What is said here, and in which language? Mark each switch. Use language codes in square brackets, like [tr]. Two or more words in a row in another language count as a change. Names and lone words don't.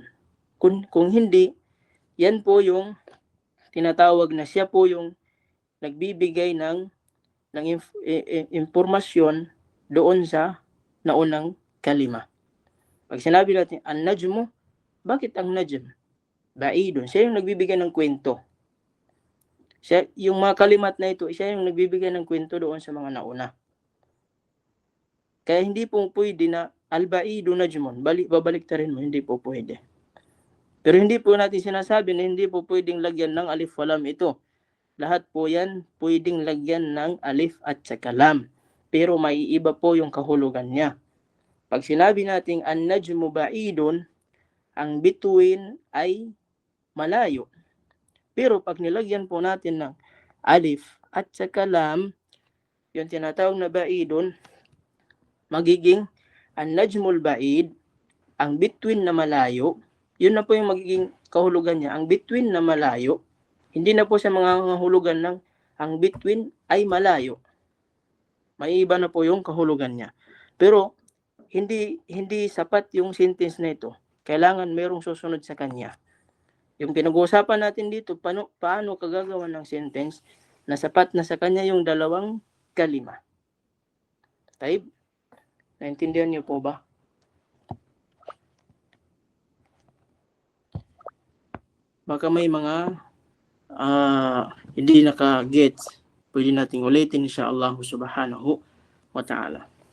[tl] Kung hindi, yan po yung tinatawag na siya po yung nagbibigay ng impormasyon doon sa naunang kalima. Pag sinabi natin an-najmu, bakit ang najm? Ba'idun. Siya yung nagbibigay ng kwento. Yung mga kalimat na ito, siya yung nagbibigay ng kwento doon sa mga nauna. Kaya hindi po pwede na [ar] البعيد نجم, [tl] babalik ta rin mo, hindi po pwede. Pero hindi po natin sinasabi na hindi po pwedeng lagyan ng alif walam ito. Lahat po yan pwedeng lagyan ng alif at saka lam. Pero maiiba po yung kahulugan niya. Pag sinabi natin [ar] النجم بعيد, [tl] ang bituin ay malayo. Pero pag nilagyan po natin ng alif at saka lam, yung tinatawag na ba'idun, magiging [ar] النجم البعيد, [tl] ang bituin na malayo. Yun na po yung magiging kahulugan niya. Ang bituin na malayo, hindi na po sa mga hulugan ng ang bituin ay malayo. May iba na po yung kahulugan niya. Pero hindi sapat yung sentence na ito. Kailangan mayroong susunod sa kanya. Yung pinag-uusapan natin dito, paano kagagawa ng sentence na sapat na sa kanya yung dalawang kalima. Taib? Naintindihan niyo po ba? Baka may mga hindi naka-gets. Pwede nating ulitin [ar] إن شاء الله سبحانه وتعالى.